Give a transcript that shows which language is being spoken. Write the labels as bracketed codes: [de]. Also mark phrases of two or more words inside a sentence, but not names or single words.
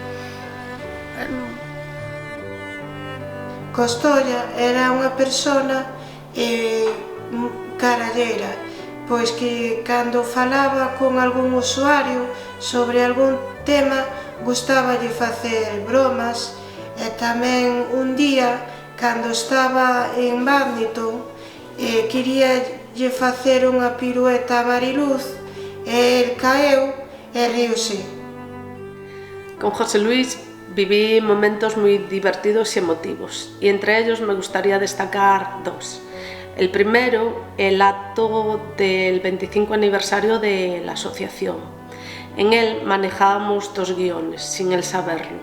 [gl] Costolla era unha persona caralleira, pois que cando falaba con algún usuario sobre algún tema gustáballe facer bromas, e tamén un día, cando estaba en Badminton, queríalle facer unha pirueta a Mariluz e el caeu e riuse. [es] Con José Luis viví momentos muy divertidos y emotivos, y entre ellos me gustaría destacar dos. El primero, el acto del 25 aniversario de la asociación. En él manejábamos 2 guiones, sin él saberlo.